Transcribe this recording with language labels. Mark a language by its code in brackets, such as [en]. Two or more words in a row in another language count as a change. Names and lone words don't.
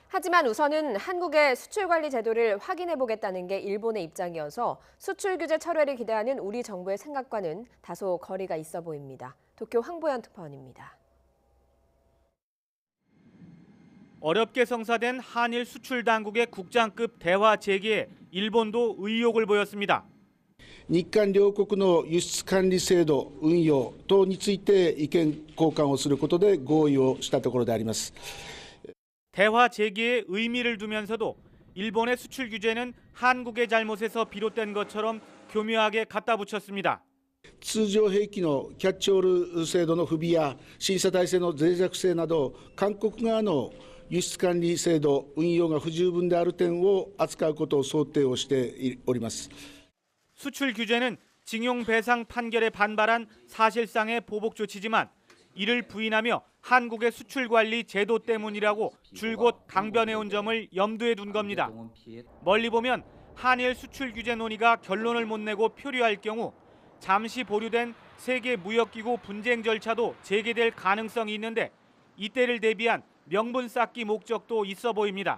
[ko] 하지만 우선은 한국의 수출 관리 제도를 확인해 보겠다는 게 일본의 입장이어서 수출 규제 철회를 기대하는 우리 정부의 생각과는 다소 거리가 있어 보입니다. 도쿄 황보현 특파원입니다. 어렵게 성사된 한일 수출 당국의 국장급 대화 재개에 일본도 의욕을 보였습니다. [ja] 日韓両国の輸出管理制度運用等について意見交換をすることで合意をしたところであります。 [ko] 대화 재개에 의미를 두면서도 일본의 수출 규제는 한국의 잘못에서 비롯된 것처럼 교묘하게 갖다 붙였습니다. [ja] 通常兵器のキャッチオール制度の不備や審査体制の脆弱性など韓国側の輸出管理制度運用が不十分である点を扱うことを想定をしております。 [ko] 수출 규제는 징용 배상 판결에 반발한 사실상의 보복 조치지만 이를 부인하며 한국의 수출 관리 제도 때문이라고 줄곧 강변해온 점을 염두에 둔 겁니다. 멀리 보면 한일 수출 규제 논의가 결론을 못 내고 표류할 경우 잠시 보류된 세계 무역기구 분쟁 절차도 재개될 가능성이 있는데 이때를 대비한 명분 쌓기 목적도 있어 보입니다.